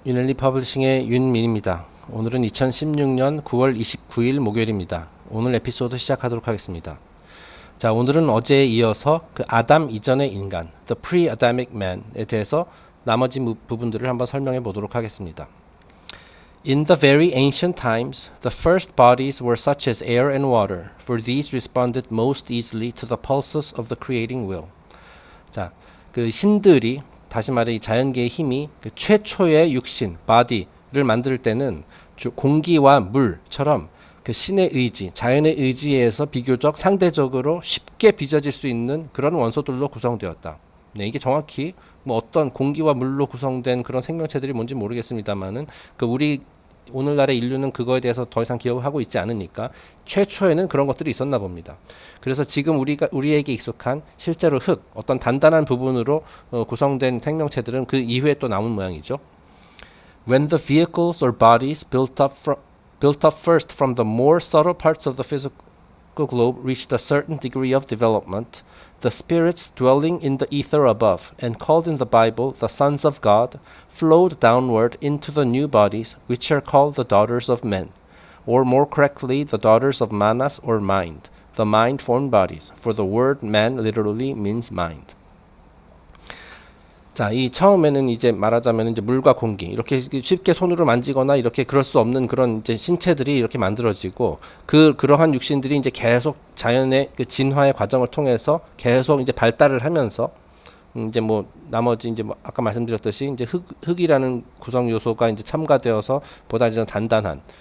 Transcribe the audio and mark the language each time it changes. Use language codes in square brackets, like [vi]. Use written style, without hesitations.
[ko] 윤엘리 퍼블리싱의 윤민입니다. 오늘은 2016년 9월 29일 목요일입니다. 오늘 에피소드 시작하도록 하겠습니다. 자, 오늘은 어제에 이어서 그 아담 이전의 인간, The Pre-Adamic Man에 대해서 나머지 부분들을 한번 설명해 보도록 하겠습니다. [en] In the very ancient times, the first bodies were such as air and water, for these responded most easily to the pulses of the creating will. [ko] 자, 그 신들이 다시 말해 이 자연계의 힘이 그 최초의 육신, body를 만들 때는 공기와 물처럼 그 신의 의지, 자연의 의지에서 비교적 상대적으로 쉽게 빚어질 수 있는 그런 원소들로 구성되었다. 네, 이게 정확히 뭐 어떤 공기와 물로 구성된 그런 생명체들이 뭔지 모르겠습니다만은 그 우리 오늘날의 인류는 그거에 대해서 더 이상 기억을 하고 있지 않으니까 최초에는 그런 것들이 있었나 봅니다. 그래서 지금 우리에게 익숙한 실제로 흙, 어떤 단단한 부분으로 구성된 생명체들은 그 이후에 또 나온 모양이죠. [en] When the vehicles or bodies built up first from the more subtle parts of the physical globe reached a certain degree of development, the spirits dwelling in the ether above, and called in the Bible the sons of God, flowed downward into the new bodies, which are called the daughters of men, or more correctly, the daughters of manas or mind, the mind-formed bodies, for the word man literally means mind. [ko] 자, 이 처음에는 이제 말하자면 이제 물과 공기 이렇게 쉽게 손으로 만지거나 이렇게 그럴 수 없는 그런 이제 신체들이 이렇게 만들어지고 그러한 육신들이 이제 계속 자연의 그 진화의 과정을 통해서 계속 이제 발달을 하면서 이제 뭐 나머지 이제 뭐 아까 말씀드렸듯이 이제 흙이라는 구성 요소가 이제 첨가되어서 보다 이제 단단한